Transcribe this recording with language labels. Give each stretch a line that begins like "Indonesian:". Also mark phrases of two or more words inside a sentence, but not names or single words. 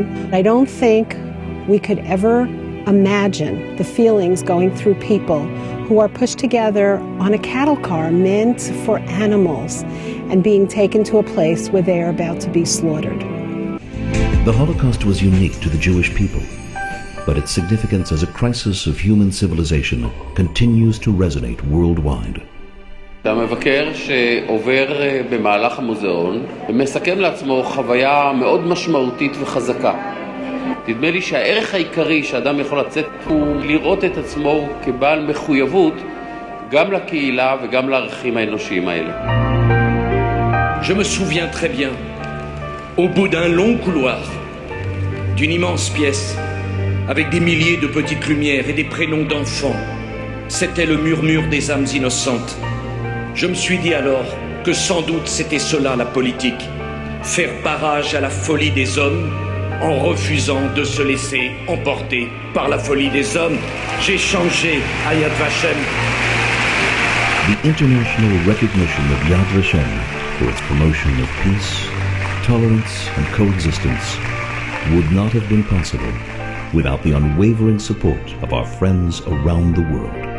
English: I don't think we could ever imagine the feelings going through people who are pushed together on a cattle car meant for animals and being taken to a place where they are about to be slaughtered. The Holocaust was unique to the Jewish people, but its significance as a crisis of human civilization continues to resonate worldwide.
Hebrew: המבקר שעובר במהלך המוזיאון מסכם לעצמו חוויה מאוד משמעותית וחזקה. נדמה לי שהערך העיקרי שאדם יכול לצאת הוא לראות את עצמו כבעל מחויבות גם לקהילה וגם לערכים האנושיים האלה.
French: Je me souviens très bien, au bout d'un long couloir, d'une immense pièce, avec des milliers de petites lumières et des prénoms d'enfants, c'était le murmure des âmes innocentes. Je me suis dit alors que sans doute c'était cela la politique, faire barrage à la folie des hommes en refusant de se laisser emporter par la folie des hommes. J'ai changé à Yad Vashem.
English: The international recognition of Yad Vashem for its promotion of peace, tolerance, and coexistence would not have been possible without the unwavering support of our friends around the world.